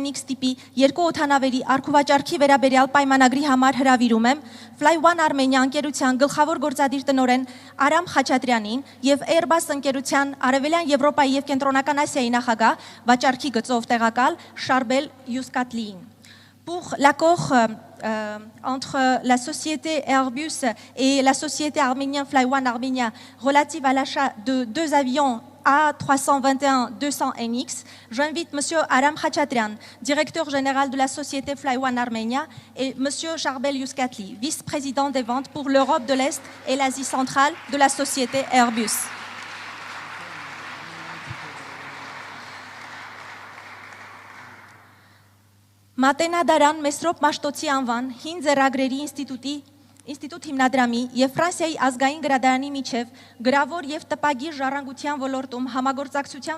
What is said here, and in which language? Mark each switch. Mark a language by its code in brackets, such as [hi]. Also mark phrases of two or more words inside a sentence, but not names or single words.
[hy] NX տիպի երկու օդանավերի առքուվաճառքի վերաբերյալ պայմանագրի համար հրավիրում եմ Fly One Armenia ընկերության գլխավոր գործադիր տնօրեն Արամ Խաչատրյանին եւ Airbus ընկերության Արևելյան Եվրոպայի եւ Կենտրոնական Ասիայի նախագահ վաճառքի գծով տեղակալ Շարբել Յուսկատլիին. [fr] Pour l'accord entre la société Airbus et la société arménienne Fly One Armenia relative à l'achat de 2 avions A321-200NX, j'invite M. Aram Khachatrian, directeur général de la société Fly One Armenia, et M. Charbel Yuskatli, vice-président des ventes pour l'Europe de l'Est et l'Asie centrale de la société Airbus. [hy] Մատենադարան Մեսրոպ Մաշտոցի անվան հին ձեռագրերի ինստիտուտ հիմնադրամի եւ Ֆրանսիայի ազգային գրադարանի միջև գրավոր եւ տպագիր ժառանգության ոլորտում համագործակցության